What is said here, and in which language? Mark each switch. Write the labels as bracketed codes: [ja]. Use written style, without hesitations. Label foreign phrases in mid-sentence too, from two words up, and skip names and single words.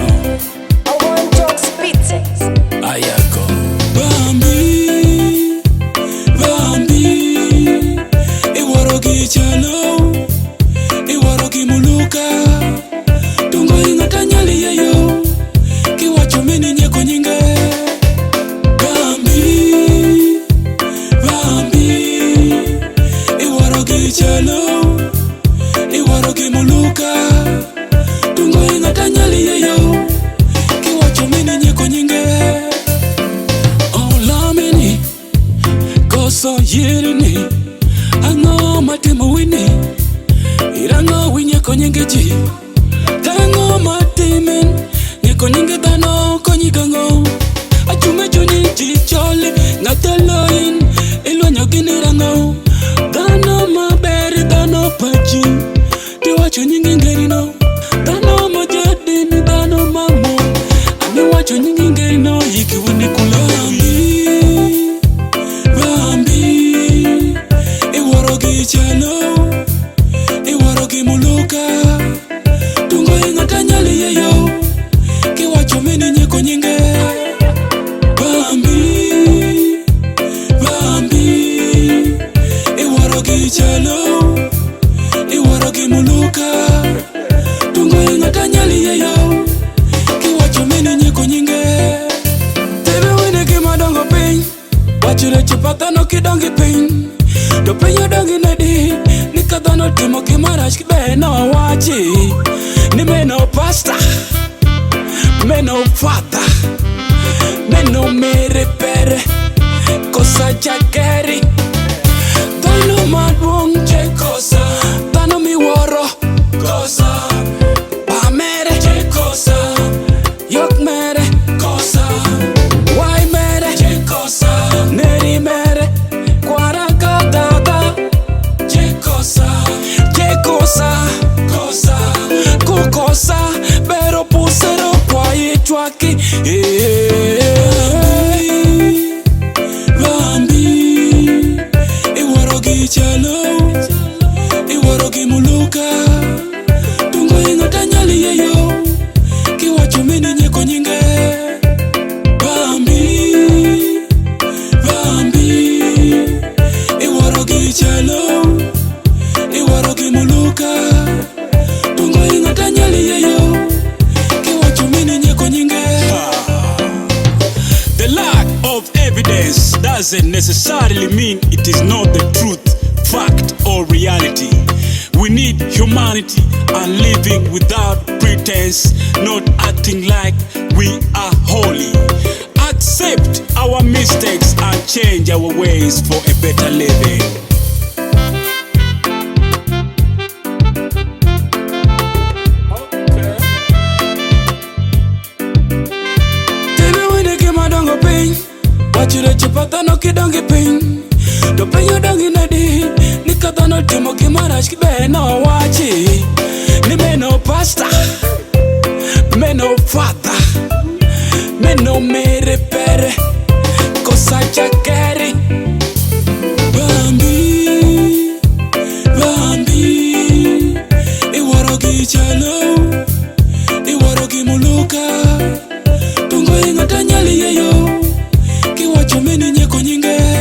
[en] I want Jox Beats. [luo] ayako Bambi, Bambi, iwarogi chalo, iwarogi muluka, tungo ingata nyali yeyo, kiwacho mini nyeko nyinge. Bambi, Bambi, iwarogi chalo, iwarogi muluka, tungo ingata nyali yeyo, kiwacho mini nyeko nyinge. So yirini ango matimo wini irango winye konyengeji tango matimin nye konyenge dano konyigango achume chuni chicholi ngateloin ilwanyo gini rango dano maberi dano pachi tiwacho nyingi ngerino dano mojadini dano mamo ami wacho nyingi ngerino yiki wini kulami chalo, iwarogi muluka, tungo ingata nyali yeyo, kiwacho mini nyeko nyinge. Bambi, Bambi, iwarogi chalo, iwarogi muluka, tungo ingata nyali yeyo, kiwacho mini nyeko nyinge. Tebe wine kimadongo piny, wachire chipata no kidongi piny. To penyo dongi nadi, nikadhano timo kimarach kibe no wachi. Ni meno pasta, meno fata, meno mere pere, kosa chakeri. Dhano maduong' che kosa, dhano miworo kosa. Pamere che kosa, yok mere kosa. Wai mere che kosa, neri mere. Kukosa, pero pusero kwa itwaki. Bambi, iwarogi chalo, iwarogi muluka, tungo ingata nyali yeyo, kiwacho mini nyeko nyinge. Bambi, Bambi, iwarogi chalo, iwarogi muluka, tungo ingata nyali yeyo, kiwacho mini nyeko nyinge. [en] The lack of evidence doesn't necessarily mean it is not the truth, fact or reality. We need humanity and living without pretense, not acting like we are holy. Accept our mistakes and change our ways for a better living. [luo] Wachire chipata no kidongi piny. To penyo dongi nadi, nikadhano timo kimarach kibe no wachi. Ni meno pasta, meno fata, meno mere pere, kosa chakeri. Bambi, Bambi, iwarogi chalo, iwarogi muluka, tungo ingata nyali yeyo, kiwacho mini nyeko nyinge.